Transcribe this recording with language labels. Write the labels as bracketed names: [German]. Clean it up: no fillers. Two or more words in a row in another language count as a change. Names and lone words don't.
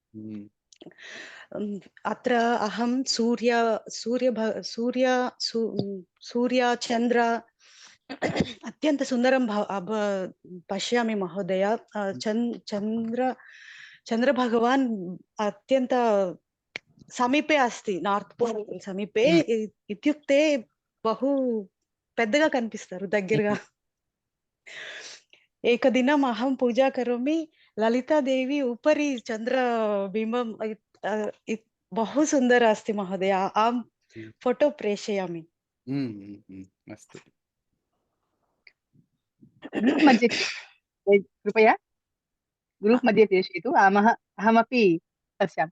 [Sanskrit] अत्र अहं सूर्य चन्द्र अत्यन्त सुन्दरं पश्यामि महोदय। चन्द्र भगवान् अत्यन्त समीपे अस्ति, [English] North Pole [Sanskrit] समीपे इत्युक्ते बहु [Telugu] పెద్దగా కనిపిస్తారు దగ్గరగా. [Sanskrit] ఏకదినం అహం పూజా కరోమి, లలితాదేవి ఉపరి చంద్రబింబం बहु सुन्दर अस्ति महोदय। आं फोटो प्रेषयामि। अस्तु। ग्रूप् मध्ये कृपया ग्रूप् मध्ये प्रेषयतु, अहमपि पश्यामि।